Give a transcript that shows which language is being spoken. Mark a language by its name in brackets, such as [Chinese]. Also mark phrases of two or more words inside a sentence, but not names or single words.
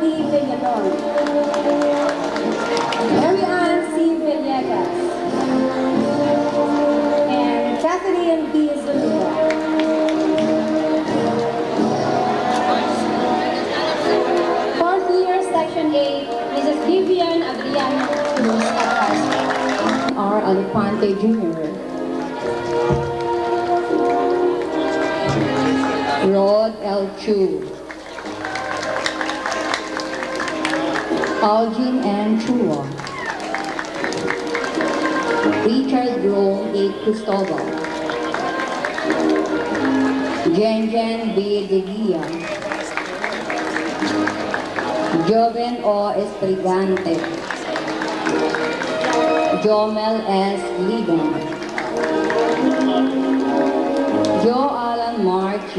[English] Villalon, Mary Ann C. Villegas, and Catherine B. Zuluga. Fourth year, Section 8, Mrs. Vivian Adriana Cruz Acosta, R. Alupante Jr., Rod L. Chu, Algin N. Chua, Richard Jerome A. Cristobal, Jenjen B. De Guia, Joven O. Estrigante, Jomel S. Liben, Joe Alan Mark G.